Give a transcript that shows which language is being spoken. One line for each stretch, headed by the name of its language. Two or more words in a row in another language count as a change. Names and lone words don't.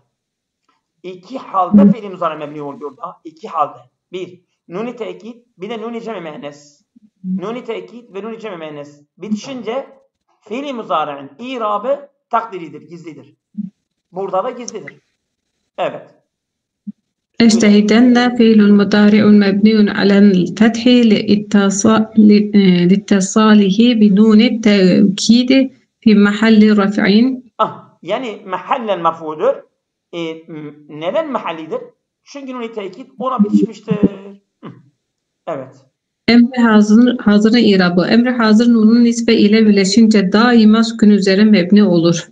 Turkish: İki halde fiil-i muzari mebni oluyor da. İki halde. Bir, nun-i tekid, bir de nun-i cem-i müennes. Nuni tekit ve nuni cem-i müennes bitişince fiili muzari'in irabı takdiridir, gizlidir. Burada da gizlidir. Evet.
Arabic: اجتهدن فعل مضارع مبني على الفتح لاتصاله بنون التوكيد في محل رفع.
Turkish: Yani mahallen mef'uldür. Neden mahallidir? Çünkü nuni tekit ona bitişmiştir. Evet. Emri hazırın irabı. Emri hazır nunun nisbe ile birleşince daima sükun üzere mebni olur.